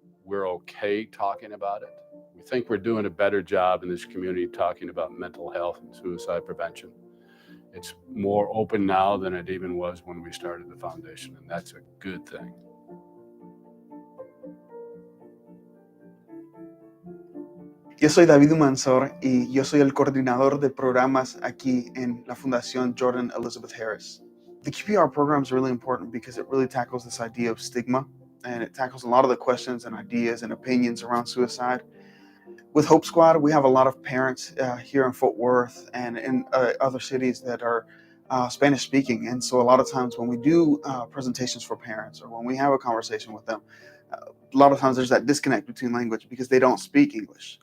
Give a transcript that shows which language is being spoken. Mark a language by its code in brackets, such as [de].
[en] We're okay talking about it. We think we're doing a better job in this community talking about mental health and suicide prevention. It's more open now than it even was when we started the foundation, and that's a good thing. [es] Yo soy David Humansor y yo soy el coordinador de programas aquí en la Fundación Jordan Elizabeth Harris. [en] The QPR program is really important because it really tackles this idea of stigma, and it tackles a lot of the questions and ideas and opinions around suicide. With Hope Squad, we have a lot of parents here in Fort Worth and in other cities that are Spanish speaking. And so a lot of times when we do presentations for parents or when we have a conversation with them, a lot of times there's that disconnect between language because they don't speak English.